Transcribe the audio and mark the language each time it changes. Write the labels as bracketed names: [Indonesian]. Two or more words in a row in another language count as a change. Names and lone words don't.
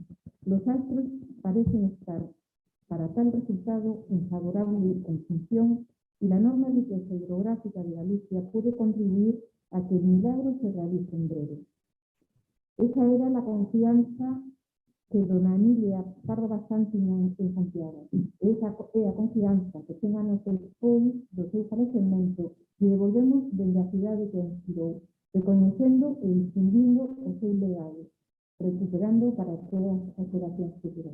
[Spanish] Los astros parecen estar para tal resultado en favorable conjunción y la enorme riqueza hidrográfica de Galicia puede contribuir a que el milagro se realice en breve. Esa era la confianza que dona Emilia Pardo Bazán tiña en Santiago. [Galician] Esa é a confianza que 100 anos despois do seu falecemento lle devolvemos dende a cidade que a inspirou, reconhecendo e distinguindo o seu legado, recuperando para todas as xeracións futuras.